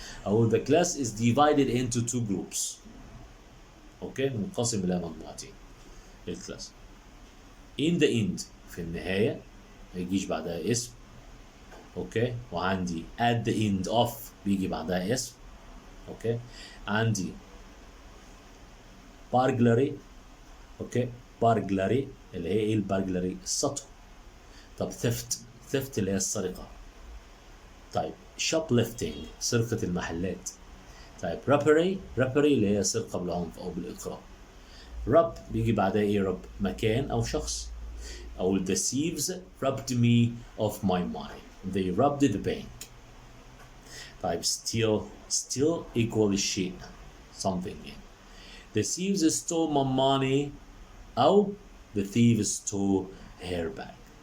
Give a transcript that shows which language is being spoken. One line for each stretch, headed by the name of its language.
Arabic: أو
English: the class is divided into 2 groups.
Arabic: okay منقسم إلى مجموعتين الكلاس.
English: in the end
Arabic: في النهاية ما يجيش بعدها اسم. اوكي وعندي
English: at the end of
Arabic: بيجي بعدها اسم. اوكي عندي burglary. اوكي burglary اللي هي ايه البرجلري السطو. طب theft اللي هي السرقة. طيب shoplifting سرقة المحلات. طيب robbery اللي هي سرقة بالعنف أو بالإكراه. rob بيجي بعدها إيه rob مكان أو شخص. أو
English: the thieves robbed me of my money. they robbed the bank.
Arabic: طيب
English: steal equal الشيء something يعني. the thieves stole my money
Arabic: أو
English: the thieves stole her bag.